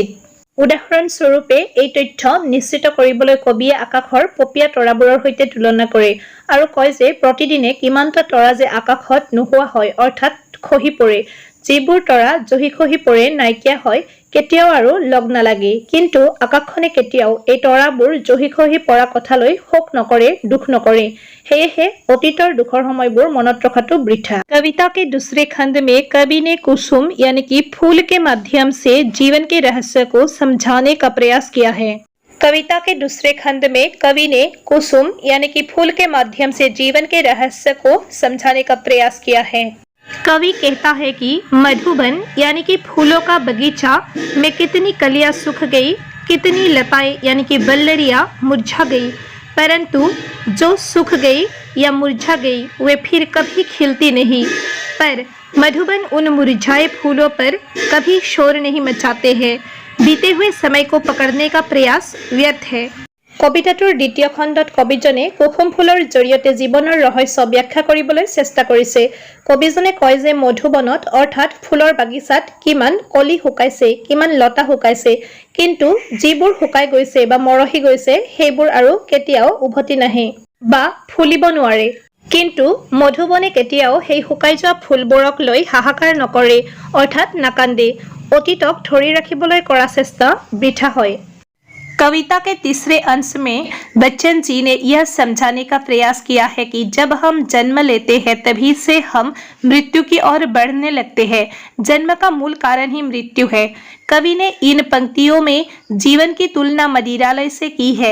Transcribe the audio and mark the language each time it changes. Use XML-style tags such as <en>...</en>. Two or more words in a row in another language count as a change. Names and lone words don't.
<as>উদাহৰণস্বৰূপে এই তথ্য নিশ্চিত কৰিবলৈ কবিয়ে আকাশৰ পপীয়া তৰাবোৰৰ সৈতে তুলনা কৰে আৰু কয় যে প্ৰতিদিনে কিমানটা তৰা যে আকাশত নোহোৱা হয় অৰ্থাৎ খহি পৰে। যিবোৰ তৰা জহি খহি পৰে নাইকিয়া হয় কেতিয়াও আৰু লগ নালাগে, কিন্তু আকাশখনে কেতিয়াও এই তৰাবোৰ জহি খহি পৰা কথালৈ শোক নকৰে, দুখ নকৰে। সেয়েহে অতীতৰ দুখৰ সময়বোৰ মনত ৰখাটো বৃথা।</as> <hi>कविता के दूसरे खंड में कवि ने कुसुम यानी कि फूल के माध्यम से जीवन के रहस्य को समझाने का प्रयास किया है। कविता के दूसरे खंड में कवि ने कुसुम यानी कि फूल के माध्यम से जीवन के रहस्य को समझाने का प्रयास किया है। कवि कहता है कि मधुबन यानी कि फूलों का बगीचा में कितनी कलियां सूख गई, कितनी लताएं यानी कि बल्लरियां मुरझा गई, परंतु जो सूख गई या मुरझा गई वे फिर कभी खिलती नहीं। पर मधुबन उन मुरझाए फूलों पर कभी शोर नहीं मचाते हैं। बीते हुए समय को पकड़ने का प्रयास व्यर्थ है।</hi> <as>কবিতাটোৰ দ্বিতীয় খণ্ডত কবিজনে কুসুম ফুলৰ জৰিয়তে জীৱনৰ ৰহস্য ব্যাখ্যা কৰিবলৈ চেষ্টা কৰিছে। কবিজনে কয় যে মধুবনত অৰ্থাৎ ফুলৰ বাগিচাত কিমান কলি শুকাইছে, কিমান লতা শুকাইছে, কিন্তু যিবোৰ শুকাই গৈছে বা মৰহি গৈছে সেইবোৰ আৰু কেতিয়াও উভতি নাহে বা ফুলিব নোৱাৰে। কিন্তু মধুবনে কেতিয়াও সেই শুকাই যোৱা ফুলবোৰক লৈ হাহাকাৰ নকৰে অৰ্থাৎ নাকান্দে। অতীতক ধৰি ৰাখিবলৈ কৰা চেষ্টা বৃথা হয়।</as> <hi>कविता के तीसरे अंश में बच्चन जी ने यह समझाने का प्रयास किया है कि जब हम जन्म लेते हैं तभी से हम मृत्यु की ओर बढ़ने लगते हैं। जन्म का मूल कारण ही मृत्यु है। कवि ने इन पंक्तियों में जीवन की तुलना मदिरालय से की है।</hi>